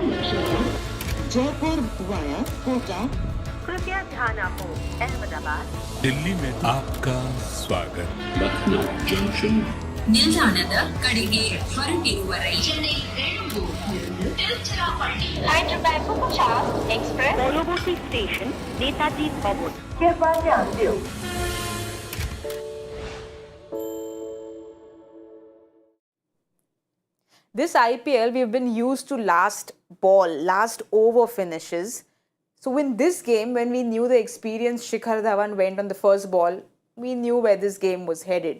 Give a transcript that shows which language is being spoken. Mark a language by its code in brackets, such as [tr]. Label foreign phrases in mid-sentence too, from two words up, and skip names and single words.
[hi] जयपुर वाया कोटा। कृपया ध्यान आपको अहमदाबाद दिल्ली में आपका स्वागत. Lucknow Junction. [kn] ನಿಲ್ದಾಣದ ಕಡೆಗೆ ಹೊರಟಿರುವ ರೈಲು [bn] পরবর্তী স্টেশন নেতাজি ভবন. [hi] कृपया ध्यान दियो. [en] This IPL, we've been used to last ball, last over finishes. So in this game, when we knew the experienced Shikhar Dhawan went on the first ball, we knew where this game was headed.